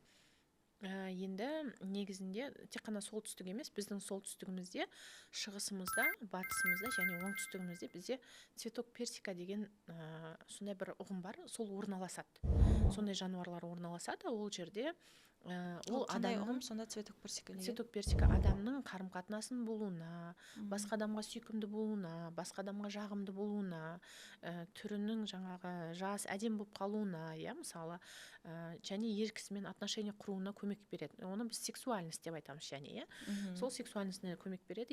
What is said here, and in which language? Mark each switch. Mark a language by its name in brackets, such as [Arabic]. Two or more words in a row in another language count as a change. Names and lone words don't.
[Kazakh] Енді негізінде тек қана солтүстік емес, біздің солтүстігімізде, шығысымызда, батысымызда және оңтүстігімізде бізде [Russian] цветок персика [Kazakh] деген сондай бір ұғым бар, сол орналасады. Сондай жануарлар орналасады, ол жерде ол қандай ұғым сонда [Russian] цветок персика? Цветок персика [Kazakh] адамның қарым-қатынасын болуына, басқа адамға сүйкімді болуына, басқа адамға жағымды болуына, түрінің жаңағы жас әдем болып қалуына, мысалы, және ер кісімен отношения құруына көмек береді. Оны біз сексуальность деп айтамыз, және сол сексуальностьне көмек береді.